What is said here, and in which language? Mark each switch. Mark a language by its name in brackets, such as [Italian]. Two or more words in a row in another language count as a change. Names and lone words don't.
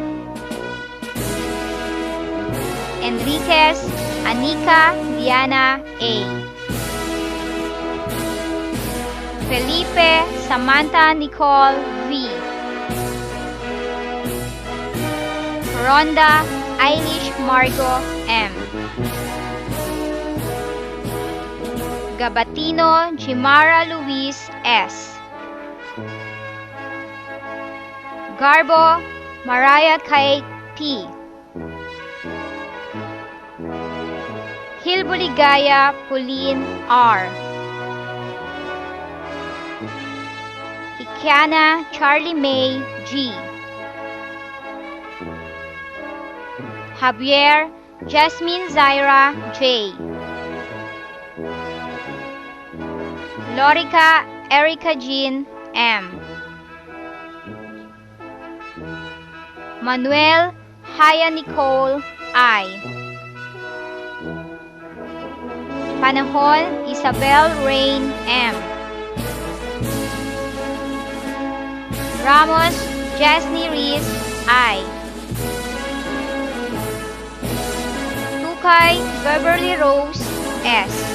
[Filipino] Enriquez Anika Diana A. Felipe Samantha Nicole V. Ronda Eilish Margo M. Gabatino Jimara Luis S. Garbo Mariah Kay P. Hilbuligaya Pauline R. Hikiana Charlie May G. Javier Jasmine Zaira J. Lorica Erica Jean M. Manuel Haya Nicole I. Panahon Isabel Rain M. Ramos Jasny Riz I. Tukay Beverly Rose S.